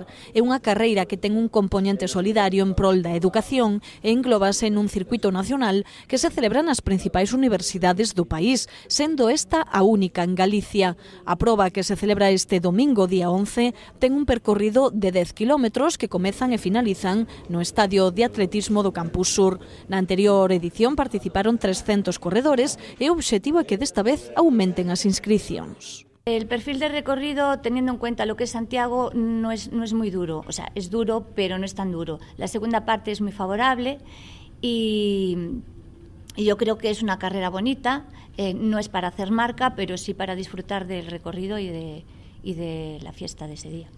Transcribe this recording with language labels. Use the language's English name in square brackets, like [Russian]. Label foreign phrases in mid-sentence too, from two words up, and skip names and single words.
[Galician] É unha carreira que ten un componente solidario en prol da educación e englobase nun circuito nacional que se celebra nas principais universidades do país, sendo esta a única en Galicia. A proba, que se celebra este domingo, día 11, ten un percorrido de 10 km que comezan e finalizan no estadio de atletismo do Campus Sur. Na anterior edición participaron 300 corredores e o obxectivo é que desta vez aumenten as inscricións. [Spanish] El perfil de recorrido, teniendo en cuenta lo que es Santiago, no es muy duro. O sea, es duro, pero no es tan duro. La segunda parte es muy favorable y yo creo que es una carrera bonita. No es para hacer marca, pero sí para disfrutar del recorrido y de la fiesta de ese día.